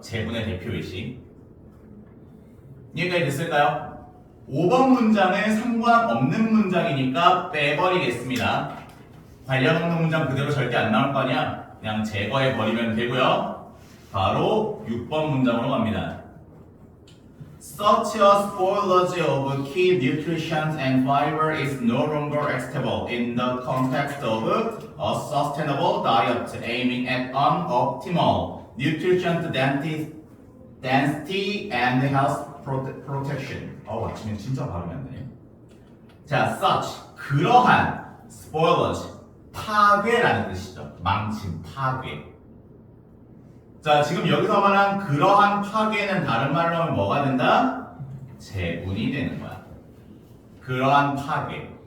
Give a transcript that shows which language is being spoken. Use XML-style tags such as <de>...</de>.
<ko>재분의 대표 예시. 이해까지 됐을까요? 5번 문장은 상관없는 문장이니까 빼버리겠습니다. 관련 없는 문장 그대로 절대 안 나올 거 아니야? 그냥 제거해버리면 되고요. 바로 6번 문장으로 갑니다.</ko> <en>Such a spoilage of key nutrients and fiber is no longer acceptable in the context of a sustainable diet aiming at an optimal nutrient density and health protection.</en> <ko>아침에 진짜 발음이 안 되네. 자, such 그러한 spoilage 파괴라는 뜻이죠. 망친, 파괴. 자, 지금 여기서 말한 그러한 파괴는 다른 말로 하면 뭐가 된다? 재분이 되는 거야. 그러한 파괴.</ko>